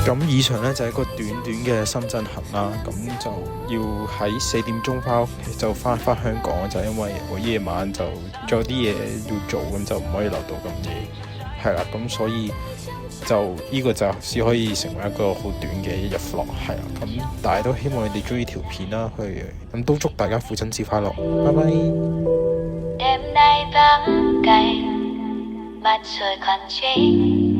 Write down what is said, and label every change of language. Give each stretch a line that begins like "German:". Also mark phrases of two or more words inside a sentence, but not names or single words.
Cantonese: 咁以上咧就係一個短短嘅深圳行啦。咁就要喺4點鐘翻屋企，就翻香港，就因為我夜晚就仲有啲嘢要做，咁就唔可以留到咁夜。係啦，咁所以就呢個就只可以成為一個好短嘅一日 vlog， 係啦。咁但係都希望你哋中意條片啦，咁都祝大家父親節快樂，拜拜。
Vietnamese: Đêm nay vắng cạnh mặt trời còn chính